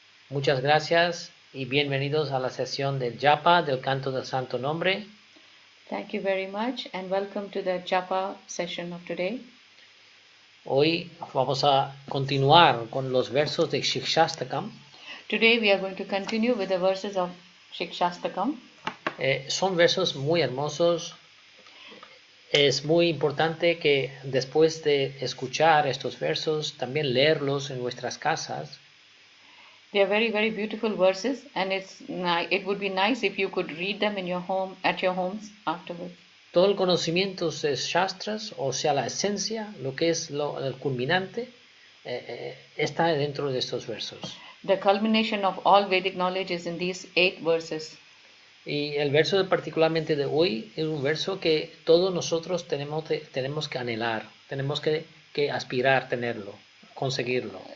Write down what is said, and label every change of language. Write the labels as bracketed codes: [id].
[es] Muchas gracias y bienvenidos a la sesión del Japa, del canto del Santo Nombre. [en] Thank you very much and welcome to the Japa session of today. [es] Hoy vamos a continuar con los versos de Siksastaka. [en] Today we are going to continue with the verses of Siksastaka. [es] Son versos muy hermosos. Es muy importante que después de escuchar estos versos también leerlos en nuestras casas. [en] They are very, very beautiful verses, and it would be nice if you could read them in your home, at your homes afterwards. [es] Todo el conocimiento de Shastras, o sea, la esencia, lo que es el culminante, está dentro de estos versos. [en] The culmination of all Vedic knowledge is in these 8 verses. [es] Y el verso particularmente de hoy es un verso que todos nosotros tenemos que anhelar, tenemos que aspirar tenerlo, conseguirlo.